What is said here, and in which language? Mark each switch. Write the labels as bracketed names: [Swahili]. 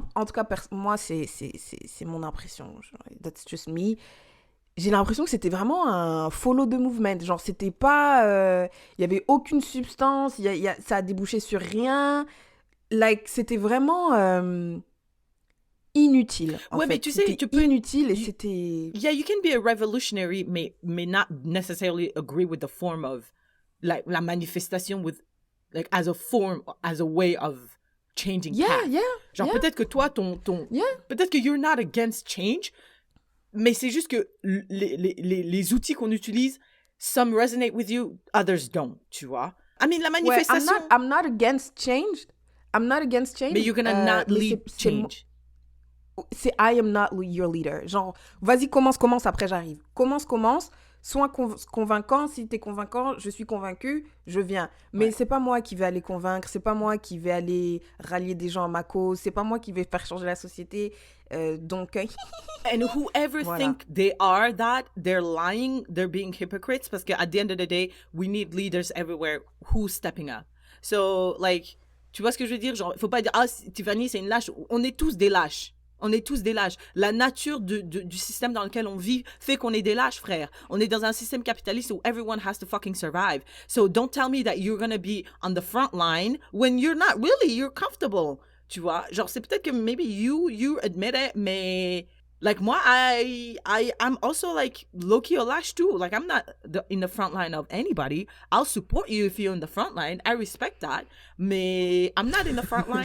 [French] En tout cas, moi, c'est mon impression. [English] That's just me. [French] J'ai l'impression que c'était vraiment un [English] follow the movement. [French] Genre, c'était pas... Il y avait aucune substance. Ça a débouché sur rien. Like, c'était vraiment... inutile. Ouais, mais tu sais, tu peux inutile et c'était. [English] Yeah, you can be a revolutionary, may not necessarily agree with the form of, like, [French] la manifestation [English] with, like, as a form, as a way of changing path. [French] Genre, peut-être que toi, peut-être que [English] you're not against change, [French] mais c'est juste que les outils qu'on utilise, [English] some resonate with you, others don't, [French] tu vois. [English] I mean, [French] la manifestation. [English] I'm not against change. Mais you're gonna not lead change. [French] C'est [English] I am not your leader. [French] Genre, vas-y, commence, après j'arrive. Commence. sois convaincant. Si t'es convaincant, je suis convaincue, je viens. Mais c'est pas moi qui vais aller convaincre, c'est pas moi qui vais aller rallier des gens à ma cause, c'est pas moi qui vais faire changer la société. Donc, [English] And whoever [French] Voilà. [English] think they are that, they're lying, they're being hypocrites, [French] parce que [English] at the end of the day, we need leaders everywhere who's stepping up. [French] So, like, tu vois ce que je veux dire? Genre, faut pas dire, ah, Tiffany, c'est une lâche. On est tous des lâches. On est tous des lâches. La nature du système dans lequel on vit fait qu'on est des lâches, frère. On est dans un système capitaliste où [English] everyone has to fucking survive. So don't tell me that you're gonna be on the front line when you're not really, you're comfortable. [French] Tu vois? Genre, c'est peut-être que [English] maybe you admit it, [French] mais... [English] Like, moi, I'm also, like, low-key a lâche too. Like, I'm not in the front line of anybody. I'll support you if you're in the front line. I respect that. Mais I'm not in the front line.